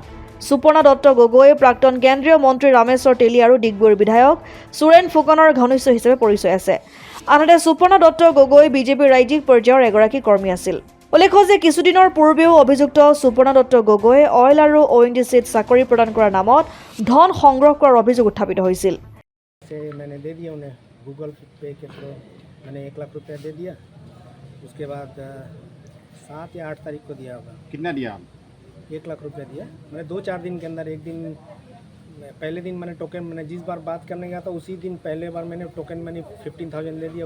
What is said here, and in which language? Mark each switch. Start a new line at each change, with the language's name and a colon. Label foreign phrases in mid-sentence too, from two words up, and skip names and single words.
Assamese: সুপৰ্ণা দত্ত গগৈ প্ৰাক্তন কেন্দ্ৰীয় মন্ত্ৰী ৰামেশ্বৰ তেলী আৰু ডিগবৈৰ বিধায়ক সুৰেন ফুকনৰ ঘনিষ্ঠ হিচাপে পৰিচয় আছে। আনহাতে সুপৰ্ণা দত্ত গগৈ বিজেপিৰ ৰাজ্যিক পৰ্যায়ৰ এগৰাকী কৰ্মী আছিল। উল্লেখ্য যে কিছুদিনৰ পূৰ্বেও অভিযুক্ত সুপৰ্ণা দত্ত গগৈ অইল আৰু ONGCত চাকৰি প্ৰদান কৰাৰ নামত ধন সংগ্ৰহ কৰাৰ অভিযোগ উত্থাপিত হৈছিল।
Hindi: मैंने दे दिया उन्हें गूगल पे के थ्रू मैंने 1 लाख रुपया दे दिया। उसके बाद 7 या 8 तारीख को दिया होगा। कितना दिया? 1 लाख रुपया दिया मैंने 2-4 दिन के अंदर। एक दिन पहले दिन मैंने टोकन मैंने जिस बार बात करने गया था उसी दिन पहले बार मैंने टोकन मैंने 15,000 ले दिया।